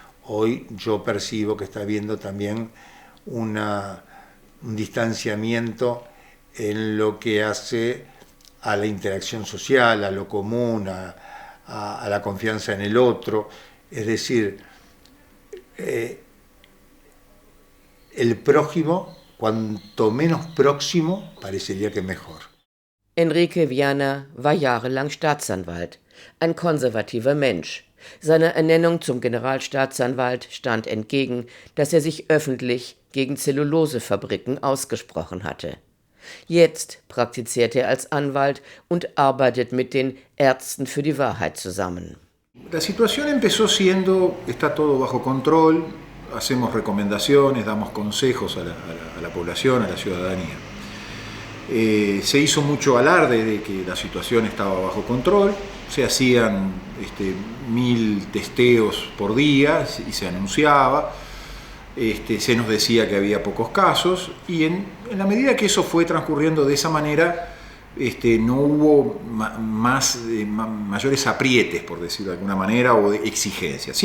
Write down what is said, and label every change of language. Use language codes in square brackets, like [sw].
[es] Hoy yo percibo que está habiendo también un distanciamiento en lo que hace a la interacción social, a lo común, a la confianza en el otro. Es decir, el prójimo, cuanto menos próximo, parecería que mejor. [de] Enrique Viana war jahrelang Staatsanwalt, ein konservativer Mensch. Seiner Ernennung zum Generalstaatsanwalt stand entgegen, dass er sich öffentlich gegen Zellulosefabriken ausgesprochen hatte. Jetzt praktiziert er als Anwalt und arbeitet mit den Ärzten für die Wahrheit zusammen. [es] La situación empezó siendo, está todo bajo control, hacemos recomendaciones, damos consejos a la población, a la ciudadanía. Se hizo mucho alarde de que la situación estaba bajo control, se hacían 1000 testeos por día y se anunciaba, se nos decía que había pocos casos y en la medida que eso fue transcurriendo de esa manera, no hubo mayores aprietes, por decirlo de alguna manera, o de exigencias.